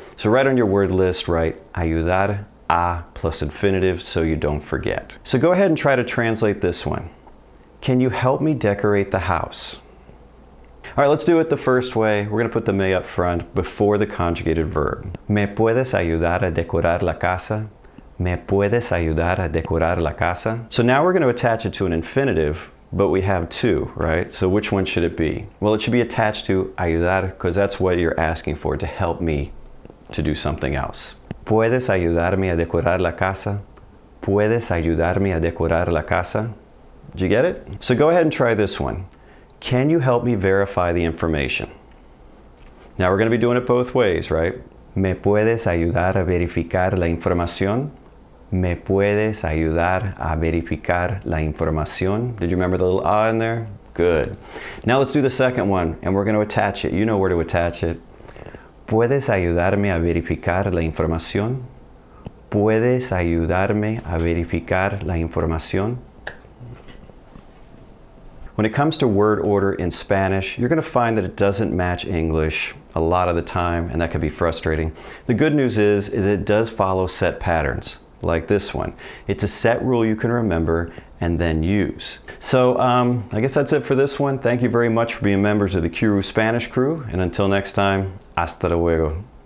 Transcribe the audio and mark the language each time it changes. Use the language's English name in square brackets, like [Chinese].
[English] So right on your word list, write ayudar a plus infinitive so you don't forget. So go ahead and try to translate this one. Can you help me decorate the house? All right, let's do it the first way. We're going to put the me up front before the conjugated verb. [Spanish] ¿Me puedes ayudar a decorar la casa? ¿Me puedes ayudar a decorar la casa? [English] So now we're going to attach it to an infinitive, but we have two, right? So which one should it be? Well, it should be attached to ayudar because that's what you're asking for, to help me to do something else. [Spanish] ¿Puedes ayudarme a decorar la casa? ¿Puedes ayudarme a decorar la casa? [English] Did you get it? So go ahead and try this one. Can you help me verify the information? Now we're going to be doing it both ways, right? [Spanish] ¿Me puedes ayudar a verificar la información? ¿Me puedes ayudar a verificar la información? [English] Did you remember the little a in there? Good. Now let's do the second one, and we're going to attach it. You know where to attach it. [Spanish] ¿Puedes ayudarme a verificar la información? ¿Puedes ayudarme a verificar la información? [English] When it comes to word order in Spanish, you're going to find that it doesn't match English a lot of the time, and that can be frustrating. The good news is it does follow set patterns, like this one. It's a set rule you can remember and then use. So I guess that's it for this one. Thank you very much for being members of the Kiru Spanish crew, and until next time, [Spanish] hasta luego.